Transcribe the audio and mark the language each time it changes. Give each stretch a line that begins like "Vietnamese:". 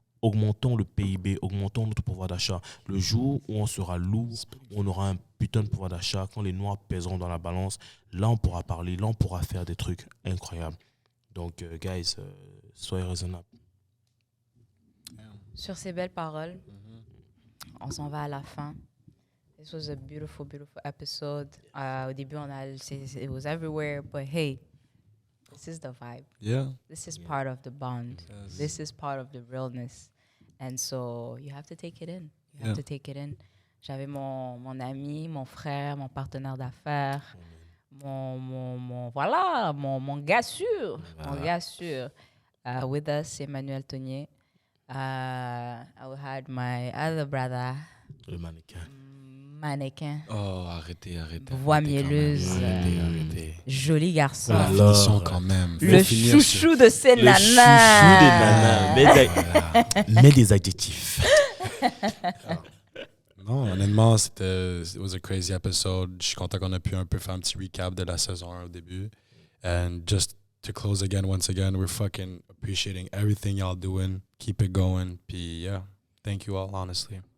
French: Augmentons le PIB, augmentons notre pouvoir d'achat. Le jour où on sera lourd, où on aura un putain de pouvoir d'achat, quand les noirs pèseront dans la balance, là, on pourra parler, là, on pourra faire des trucs incroyables. Donc, guys, soyez raisonnables. Sur ces belles paroles, on s'en va à la fin.
English: This was a beautiful, beautiful episode.
French: Au début,
English: it was everywhere, but hey, this is the vibe. Yeah. This is part of the bond. Yes. This is part of the realness. And so, you have to take it in. You have to take it in.
French: J'avais mon ami, mon frère, mon partenaire d'affaires, mon gars sûr. Mon gars sûr.
English: With us,
French: Emmanuel Tonier.
English: I had my other brother.
French: Le mannequin. Oh, arrêtez. Voix mielleuse. Arrêtez. Joli garçon. La finition quand même. Le chouchou de ces nanas. Le chouchou des nanas. Mets des adjectifs. Non, honnêtement,
English: it was a crazy episode.
French: Je suis content qu'on a pu un peu faire un petit recap de la saison 1 au début.
English: And just to close again, once again, we're fucking appreciating everything y'all doing. Keep it going. Puis, yeah, thank you all, honestly.